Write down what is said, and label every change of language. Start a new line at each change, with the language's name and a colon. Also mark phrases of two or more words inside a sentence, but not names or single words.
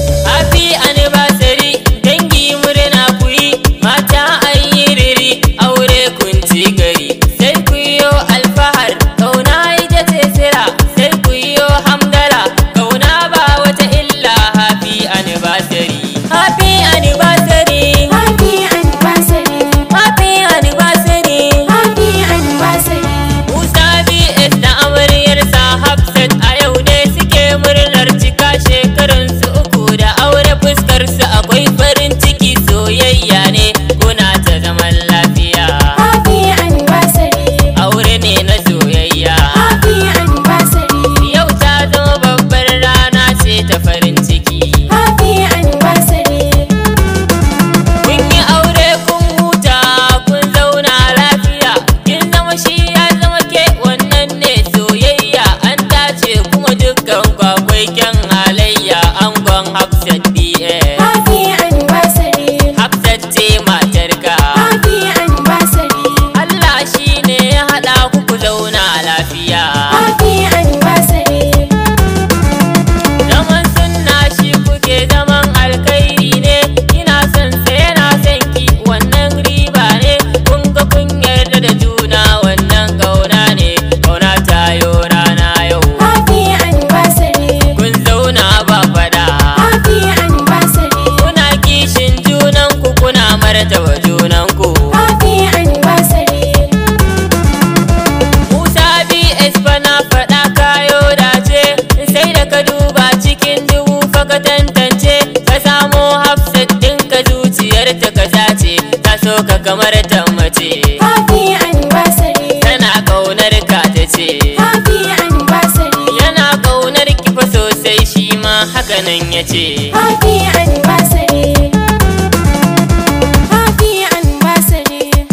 English: Happy anniversary,
Hausa: dangi murna ku yi, mata an yi riri, aure kun ci gari. Sai ku yi yo alfahar, ƙauna ita ce sira, sai ku yi yo hamdala, ƙauna ba wata illa.
English: Happy anniversary. Happy anniversary. Happy anniversary. Happy anniversary. Happy anniversary.
Hausa: Musa B S da amaryarsa Hafsat a yau ne suke murnar cika shekarunsu uku da aure. Fuskar su akwai farin ciki, soyayya ne, kuna ta zaman lafiya.
English: Happy anniversary.
Hausa: Aure ne na soyayya.
English: Happy anniversary.
Hausa: Yau ta zama babbar rana ce ta farin ciki.
English: Happy anniversary.
Hausa: Kun yi aure kun huta, kun zauna lafiya. Kin zama shi ya zama ke, wannan ne soyayya. An dace kuma dukkan ku akwai kyan halayya. Angon Hafsat B A.
English: Happy anniversary.
Hausa: Hafsat ce matarka.
English: Happy anniversary.
Hausa: Allah shi ne ya haɗa ku, ku zauna lafiya. lafiya.
English: Happy anniversary.
Hausa: Zaman sunna shi kuke zaman alkhairi ne. Ina son sa yana son ki, wannan riba ne. Kun ga kun yarda da juna, wannan kauna ne. Kauna ta yo rana yau.
English: Happy anniversary.
Hausa: Kun zauna ba faɗa.
English: Happy anniversary.
Hausa: Kuna kishin junan ku, kuna martaba junan ko.
English: Happy anniversary.
Hausa: Musa B S fa na faɗa kayo dace, sai da ka duba cikin dubu fa ka tantance, ka samo Hafsat ɗin ka zuciyar ta ka sace, ta so ka kamar ta mace.
English: Happy anniversary.
Hausa: Tana ƙaunar ka ta ce.
English: Happy anniversary.
Hausa: Yana ƙaunar ki fa sosai shi ma haka nan ya ce.
English: Happy anniversary. Happy anniversary.